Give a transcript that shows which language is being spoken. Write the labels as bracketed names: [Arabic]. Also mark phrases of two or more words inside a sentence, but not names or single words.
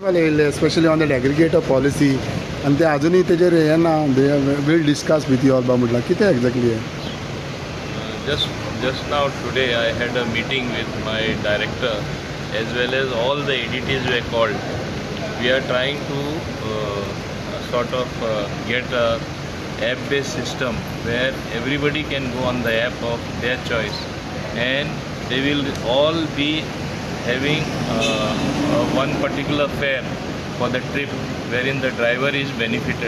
[English] especially on that aggregator policy, and [Marathi] ते अजूनही तेजेर हे ना, [English] they will discuss with you all about [Marathi] म्हटलं किती exactly आहे. [English] Just now today I had a meeting with my director as well as all the ADTs were called. We are trying to get a app-based system where everybody can go on the app of their choice, and they will all be having one particular fare for the trip wherein the driver is benefited.